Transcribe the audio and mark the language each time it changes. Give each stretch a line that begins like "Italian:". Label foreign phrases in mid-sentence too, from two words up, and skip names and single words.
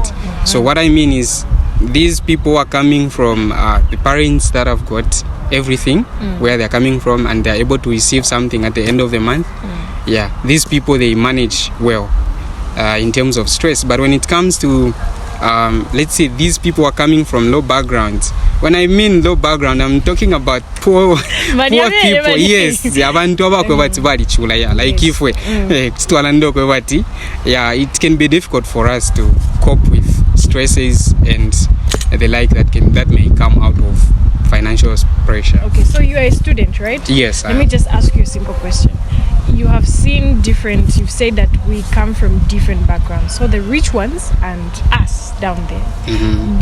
English: So what I mean is, these people are coming from the parents that have got everything where they're coming from, and they're able to receive something at the end of the month. These people, they manage well in terms of stress. But when it comes to let's say these people are coming from low backgrounds. When I mean low background, I'm talking about poor people. Yes,
Bemba: abantu abakwebati bali chula,
English: like if we it can be difficult for us to cope with stresses and the like that may come out of financial pressure. Okay, so you are a student, right? Yes. Let me just ask you a simple question. You have seen you've said that we come from different backgrounds, so the rich ones and us down there.